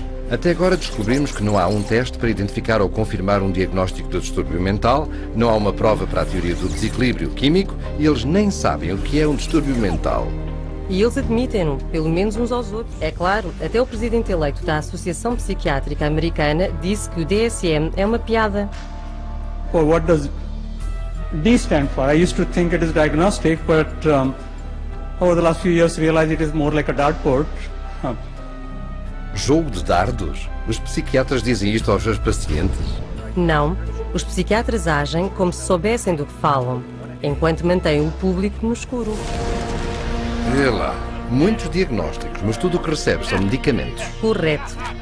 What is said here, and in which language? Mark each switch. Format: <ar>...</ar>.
<pt>Até agora descobrimos que não há um teste para identificar ou confirmar um diagnóstico de distúrbio mental, não há uma prova para a teoria do desequilíbrio químico e eles nem sabem o que é um distúrbio mental. E eles admitem-no, pelo menos uns aos outros. É claro, até o presidente eleito da Associação Psiquiátrica Americana disse que o DSM é uma piada.</pt> <en>Well, what does D stand for? I used to think it is diagnostic, but over the last few years realized it is more like a dartboard.</en> <pt>Jogo de dardos? Os psiquiatras dizem isto aos seus pacientes? Não. Os psiquiatras agem como se soubessem do que falam, enquanto mantêm o público no escuro. Vê lá. Muitos diagnósticos, mas tudo o que recebe são medicamentos. Correto.</pt>